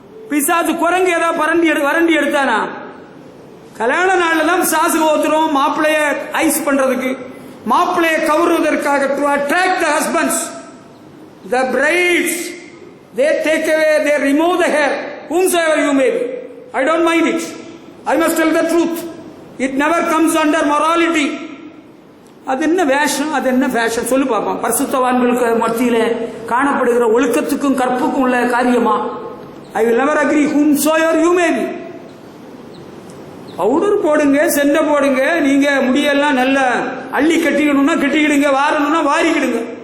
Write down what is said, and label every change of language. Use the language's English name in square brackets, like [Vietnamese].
[Tamil] பிசாசு குரங்கு ஏதாவது வரண்டி எடுத்தானா? கல்யாண நாள்ல தான் பிசாசு ஓத்துறோம். மாப்பிள்ளைய ஐஸ் பண்றதுக்கு, மாப்பிள்ளைய கவருவதற்காக, [English] To attract the husbands, the brides, they take away, they remove the hair, whomsoever you may be. I don't mind it. I must tell the truth. It never comes under morality. [Tamil] அது என்ன வேஷம், அது என்ன fashion சொல்லு பார்ப்போம். பரிசுத்தவான்களுக்கு மத்தியில காணப்படுகிற ஒழுக்கத்துக்கும் கற்புக்கும் உள்ள காரியமா? [English] I will never agree whomsoever you may be. [Tamil] Powder போடுங்க, செண்டை போடுங்க, நீங்க முடியெல்லாம் நல்ல அள்ளி கட்டிக்கணும்னா கட்டிக்கிடுங்க, வாரணும்னா வாரிக்கிடுங்க.